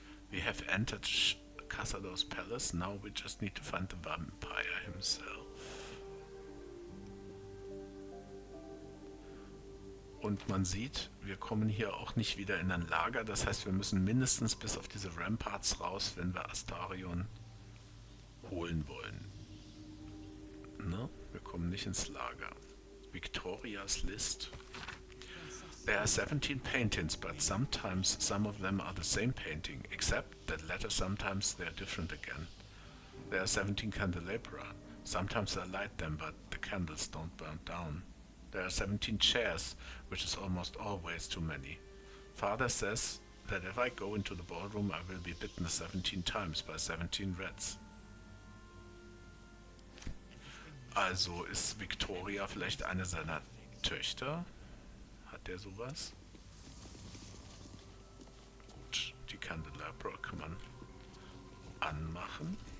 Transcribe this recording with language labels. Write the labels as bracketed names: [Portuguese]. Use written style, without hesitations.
[English] We have entered Cazador's palace. Now we just need to find the vampire himself. [German] Und man sieht, wir kommen hier auch nicht wieder in ein Lager. Das heißt, wir müssen mindestens bis auf diese Ramparts raus, wenn wir Astarion holen wollen. Ne? Wir kommen nicht ins Lager. [English] Victoria's List. There are 17 paintings, but sometimes some of them are the same painting, except that later sometimes they are different again. There are 17 candelabra. Sometimes I light them, but the candles don't burn down. There are 17 chairs, which is almost always too many. Father says that if I go into the ballroom, I will be bitten 17 times by 17 rats. [German] Also ist Victoria vielleicht eine seiner Töchter? Hat der sowas? Gut, die Candelabra kann man anmachen.